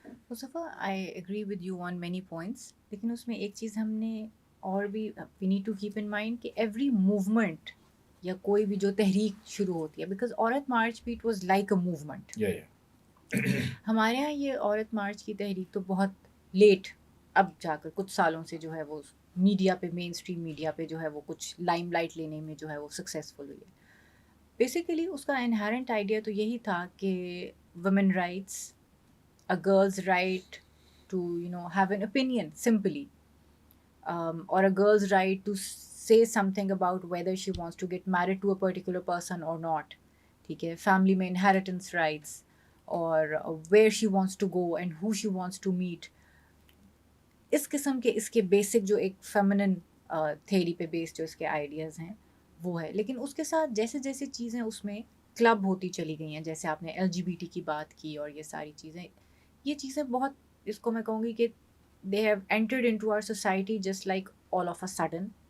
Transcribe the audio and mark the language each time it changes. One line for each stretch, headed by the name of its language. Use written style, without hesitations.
Urdu: Mustafa
English: I agree with you on many points,
Urdu: لیکن اس میں ایک چیز ہم نے اور بھی
English: we need to keep in mind
Urdu: کہ ایوری موومنٹ یا کوئی بھی جو تحریک شروع ہوتی ہے, بیکاز عورت مارچ بھی
English: It was like a movement.
Urdu: ہمارے یہاں یہ عورت مارچ کی تحریک تو بہت لیٹ اب جا کر کچھ سالوں سے جو ہے وہ میڈیا پہ, مین اسٹریم میڈیا پہ جو ہے وہ کچھ لائم لائٹ لینے میں جو ہے وہ سکسیزفل ہوئی ہے. بیسیکلی اس کا انہیرنٹ آئیڈیا تو یہی تھا کہ women rights,
English: a girl's right to have an opinion simply, or a girl's right to say something about whether she wants to get married to a particular person or not.
Urdu: ٹھیک ہے, family میں
English: inheritance rights, اور where she wants to go and who she wants to meet.
Urdu: اس قسم کے اس کے basic جو ایک feminine theory پہ بیس جو اس کے آئیڈیاز ہیں وہ ہے. لیکن اس کے ساتھ جیسے جیسے چیزیں اس میں کلب ہوتی چلی گئی ہیں, جیسے آپ نے LGBT کی بات کی اور یہ ساری چیزیں, یہ چیزیں بہت, اس کو میں کہوں گی کہ
English: They have entered into our society just like all of a sudden.